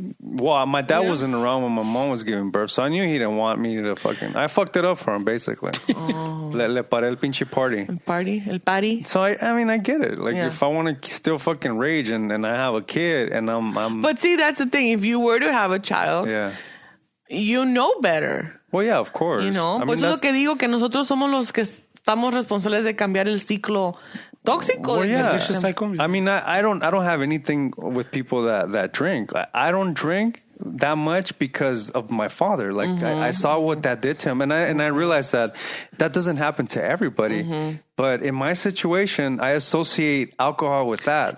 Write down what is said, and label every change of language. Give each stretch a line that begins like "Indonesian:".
English: Well, my dad wasn't around when my mom was giving birth, so I knew he didn't want me to fucking. I fucked it up for him, basically.
Spanish: Le paré el pinche party. El party.
English: So I mean, I get it. Like if I want to still fucking rage and I have a kid and I'm. But see, that's the thing. If you were to have a child, you know better. Well, yeah, of course. You know,
Spanish: pues es lo que digo que nosotros somos los que estamos responsables de cambiar el ciclo. Tóxico.
English: Well, yeah. I mean, I don't have anything with people that drink. I don't drink that much because of my father. Like I saw what that did to him, and I realized that doesn't happen to everybody. But in my situation, I associate alcohol with that.